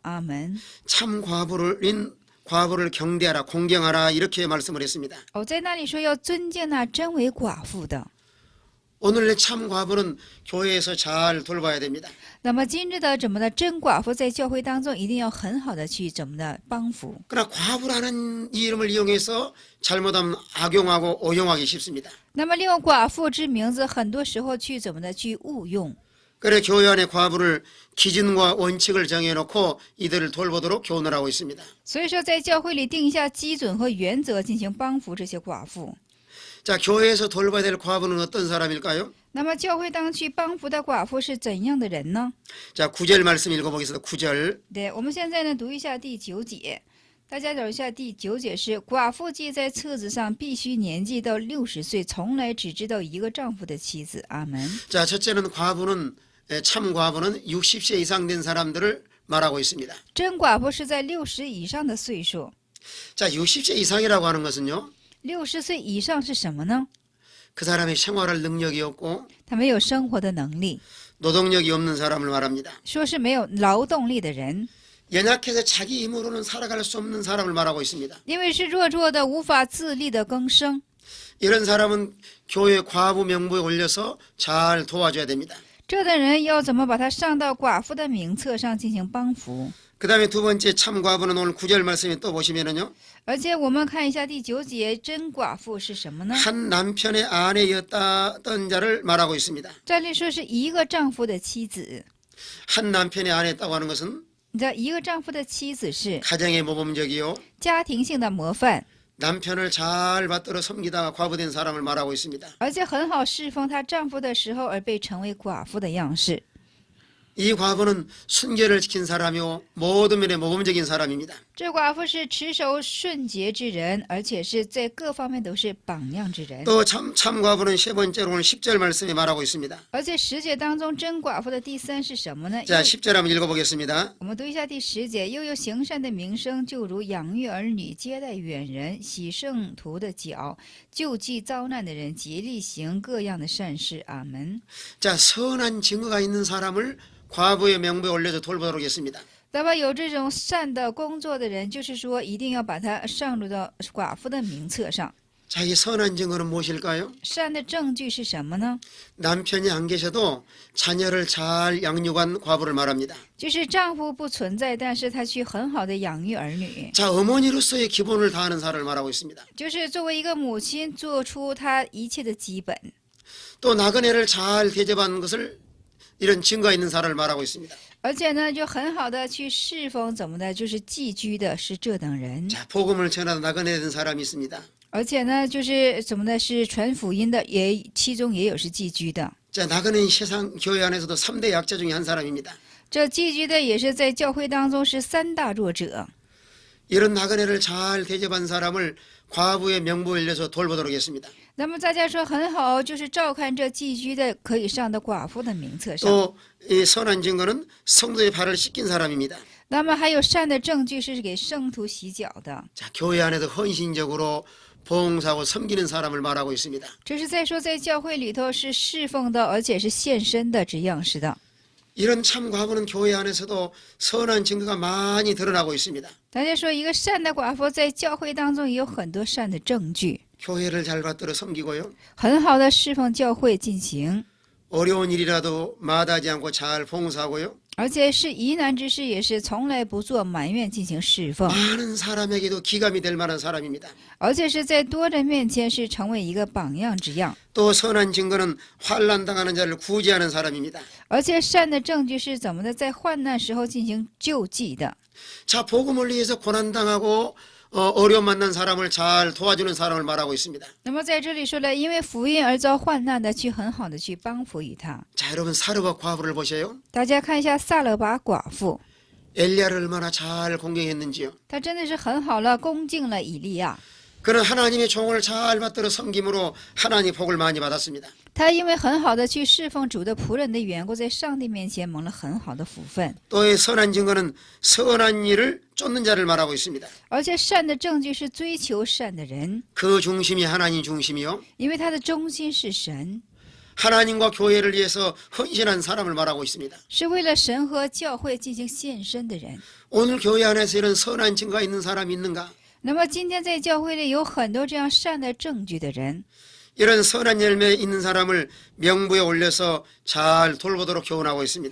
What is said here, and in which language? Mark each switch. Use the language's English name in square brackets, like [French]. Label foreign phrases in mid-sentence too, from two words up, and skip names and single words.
[Chinese] 阿门。 [Korean] 참 과부를 경대하라 공경하라 이렇게 말씀을 했습니다. [Chinese] 在那里说要尊敬那真为寡妇的。 [Korean] 오늘의 참 과부는 교회에서 잘 돌봐야 됩니다. [Chinese] 那么今日的怎么的真寡妇在教会当中一定要很好的去怎么的帮扶。 [Korean] 그러나 과부라는 이름을 이용해서 잘못하면 악용하고 오용하기 쉽습니다. [Chinese] 那么利用寡妇之名字，很多时候去怎么的去误用。 [Korean] 그래 교회 안에 과부를 기준과 원칙을 정해놓고 이들을 돌보도록 교훈을 하고 있습니다. [Chinese] 所以说，在教会里定下基准和原则，进行帮扶这些寡妇。 [Korean] 자, 교회에서 돌봐야 될 과부는 어떤 사람일까요? [Chinese] 那么教会当去帮扶的寡妇是怎样的人呢？ [Korean] 자, 9절 말씀 읽어보겠습니다. 9절. [Chinese] 对，我们现在呢读一下第9节，大家找一下第9节是寡妇记在册子上必须年纪到60岁，从来只知道一个丈夫的妻子。阿门。 [Korean] 자, 첫째는 참 과부는 60세 이상 된 사람들을 말하고 있습니다. [Chinese] 真寡妇是在60以上的岁数。 [Korean] 자, 60세 이상이라고 하는 것은요. [Chinese] 60 岁以上是什么呢？ [Korean] 그 사람의 생활할 능력이 없고 [Chinese] 他没有生活的能力， [Korean] 노동력이 없는 사람을 말합니다. [Chinese] 说是没有劳动力的人， [Korean] 연약해서 자기 힘으로는 살아갈 수 없는 사람을 말하고 있습니다. [Chinese] 因为是弱的无法自立的更生。 [Korean] 이런 사람은 교회 과부 명부에 올려서 잘 도와줘야 됩니다. [Chinese] 这等人要怎么把他上到寡妇的名册上进行帮扶？ [Korean] 그 다음에 두 번째 참 과부는 오늘 9절 말씀에 또 보시면은요. [Chinese] 而且我们看一下第9节，真寡妇是什么呢？ [Korean] 한 남편의 아내였던 자를 말하고 있습니다. [Chinese] 这里说是一个丈夫的妻子。 [Korean] 한 남편의 아내였다고 하는 것은 [Chinese] 你知道，一个丈夫的妻子是 [Korean] 가정의 모범적이요. [Chinese] 家庭性的模范， [Korean] 남편을 잘 받들어 섬기다가 과부된 사람을 말하고 있습니다. [Chinese] 而且很好侍奉她丈夫的时候而被成为寡妇的样式。 [Korean] 이 과부는 순결을 지킨 사람이요 모든 면에 모범적인 사람입니다. [Chinese] 这寡妇是持守顺洁之人，而且是在各方面都是榜样之人。 [Korean] 또 참 과부는 세 번째로 오늘 10절 말씀에 말하고 있습니다. [Chinese] 而且10节当中，真寡妇的第3是什么呢？ [Korean] 자, 10절 한번 읽어보겠습니다. [Chinese] 我们读一下第10节，又有行善的名声，就如养育儿女、接待远人、洗圣徒的脚、救济遭难的人、竭力行各样的善事。阿门。 [Korean] 자, 선한 증거가 있는 사람을 과부의 명부에 올려서 돌보도록 했습니다. [Chinese] 那么有这种善的工作的人，就是说一定要把他上入到寡妇的名册上。 [Korean] 자, 이 선한 증거는 무엇일까요? [Chinese] 善的证据是什么呢？ [Korean] 남편이 안 계셔도 자녀를 잘 양육한 과부를 말합니다. [Chinese] 就是丈夫不存在，但是他去很好的养育儿女， [Korean] 자, 어머니로서의 기본을 다하는 사람을 말하고 있습니다. [Chinese] 就是作为一个母亲做出她一切的基本。 [Korean] 또 나그네를 잘 대접하는 것을 이런 증거가 있는 사람을 말하고 있습니다. [Chinese] 而且呢，就很好的去侍奉，怎么的，就是寄居的，是这等人。 [Korean] 자, 복음을 전하다 나그네 된 사람이 있습니다. [Chinese] 而且呢，就是怎么的，是传福音的，其中也有是寄居的。 [Korean] 자, 나그네는 세상 교회 안에서도 3대 약자 중에 한 사람입니다. [Chinese] 这寄居的也是在教会当中是3大弱者。 [Korean] 이런 나그네를 잘 대접한 사람을 과부의 명부에 올려서 돌보도록 했습니다. [Chinese] 那么大家说很好，就是照看这寄居的可以上的寡妇的名册上。 [Korean] 또 이 선한 증거는 성도의 발을 씻긴 사람입니다. [Chinese] 那么还有善的证据是给圣徒洗脚的， [Korean] 자, 교회 안에도 헌신적으로 봉사하고 섬기는 사람을 말하고 있습니다. [Chinese] 这是在说在教会里头是侍奉的，而且是献身的这样式的。 [Korean] 이런 참 과부는 교회 안에서도 선한 증거가 많이 드러나고 있습니다. [Chinese] 大家说一个善的寡妇在教会当中也有很多善的证据， [Korean] 교회를 잘 받들어 섬기고요. [Chinese] 很好的侍奉教会进行， [Korean] 어려운 일이라도 마다하지 않고 잘 봉사하고요. [Chinese] 而且是疑难之事也是从来不做埋怨进行侍奉， [Korean] 많은 사람에게도 기감이 될 만한 사람입니다. [Chinese] 而且是在多人面前是成为一个榜样之样。 [Korean] 또 선한 증거는 환난 당하는 자를 구제하는 사람입니다. [Chinese] 而且善的证据是怎么的，在患难时候进行救济的。 [Korean] 자, 복음을 위해서 고난 당하고 어려움 만난 사람을 잘 도와주는 사람을 말하고 있습니다. [Chinese] 那么在这里说了，因为福音而遭患难的，去很好的去帮扶于他。 [Korean] 자, 여러분 사르밧 과부를 보세요. [Chinese] 大家看一下撒勒巴寡妇， [Korean] 엘리야를 얼마나 잘 공경했는지요. [Chinese] 她真的是很好了，恭敬了以利亚。 [Korean] 그는 하나님의 종을 잘 받들어 섬김으로 하나님 복을 많이 받았습니다. [Chinese] 她因为很好的去侍奉主的仆人的缘故，在上帝面前蒙了很好的福分。 [Korean] 또의 선한 증거는 선한 일을 쫓는 자를 말하고 있습니다. [Chinese] 而且善的证据是追求善的人， [Korean] 그 중심이 하나님 중심이요. [Chinese] 因为他的中心是神， [Korean] 하나님과 교회를 위해서 헌신한 사람을 말하고 있습니다. [Chinese] 是为了神和教会进行献身的人。 [Korean] 오늘 교회 안에서 이런 선한 증거가 있는 사람이 있는가? [Chinese] 那么今天在教会里有很多这样善的证据的人， [Korean] 이런 선한 열매 있는 사람을 명부에 올려서 잘 돌보도록 교훈하고 있습니다.